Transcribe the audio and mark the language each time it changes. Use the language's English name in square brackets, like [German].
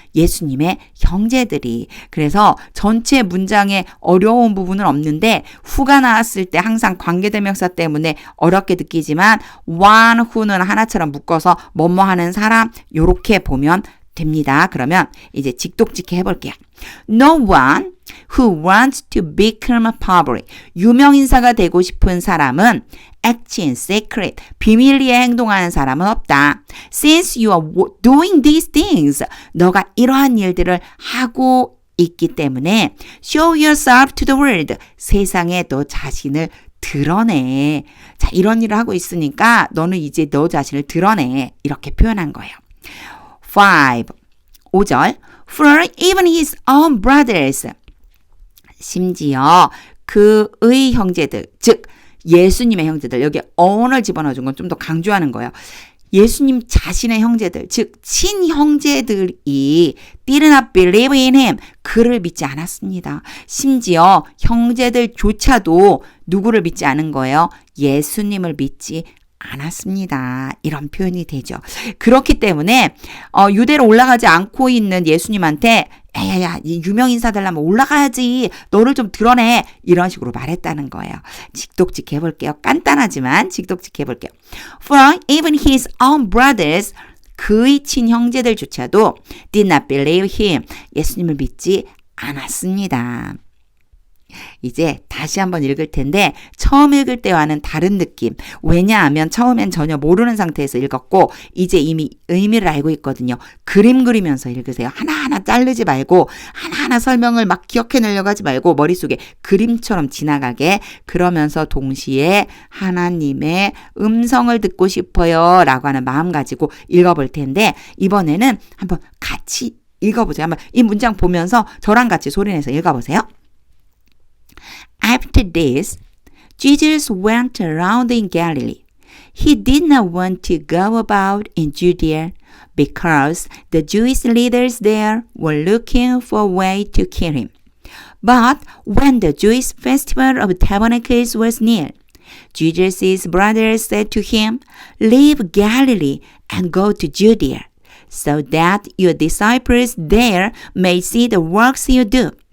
[Korean] 예수님의 형제들이. 그래서 전체 문장에 어려운 부분은 없는데 who가 나왔을 때 항상 관계대명사 때문에 어렵게 느끼지만 one, who는 하나처럼 묶어서 뭐뭐 하는 사람 요렇게 보면 됩니다. 그러면 이제 직독직해 해볼게요. [English] No one who wants to become a public. [Korean] 유명인사가 되고 싶은 사람은 [English] act in secret. [Korean] 비밀리에 행동하는 사람은 없다. [English] Since you are doing these things. [Korean] 너가 이러한 일들을 하고 있기 때문에 [English] show yourself to the world. [Korean] 세상에 너 자신을 드러내. 자, 이런 일을 하고 있으니까 너는 이제 너 자신을 드러내. 이렇게 표현한 거예요. [English] 5절 For even his own brothers. [Korean] 심지어 그의 형제들, 즉 예수님의 형제들. 여기 own을 집어넣어준 건 좀 더 강조하는 거예요. 예수님 자신의 형제들, 즉 친형제들이 [English] did not believe in him. [Korean] 그를 믿지 않았습니다. 심지어 형제들조차도 누구를 믿지 않은 거예요? 예수님을 믿지 않았습니다. 이런 표현이 되죠. 그렇기 때문에 유대로 올라가지 않고 있는 예수님한테 야야야, 유명 인사 되려면 올라가야지. 너를 좀 드러내. 이런 식으로 말했다는 거예요. 직독직 해볼게요. 간단하지만 직독직 해볼게요. [English] For even his own brothers, [Korean] 그의 친형제들조차도 [English] did not believe him. [Korean] 예수님을 믿지 않았습니다. 이제 다시 한번 읽을 텐데 처음 읽을 때와는 다른 느낌. 왜냐하면 처음엔 전혀 모르는 상태에서 읽었고 이제 이미 의미를 알고 있거든요. 그림 그리면서 읽으세요. 하나하나 자르지 말고 하나하나 설명을 막 기억해내려고 하지 말고 머릿속에 그림처럼 지나가게, 그러면서 동시에 하나님의 음성을 듣고 싶어요 라고 하는 마음 가지고 읽어볼 텐데 이번에는 한번 같이 읽어보세요. 한번 이 문장 보면서 저랑 같이 소리내서 읽어보세요. [English] After this, Jesus went around in Galilee. He did not want to go about in Judea because the Jewish leaders there were looking for a way to kill him. But when the Jewish festival of tabernacles was near, Jesus' brothers said to him, "Leave Galilee and go to Judea, so that your disciples there may see the works you do.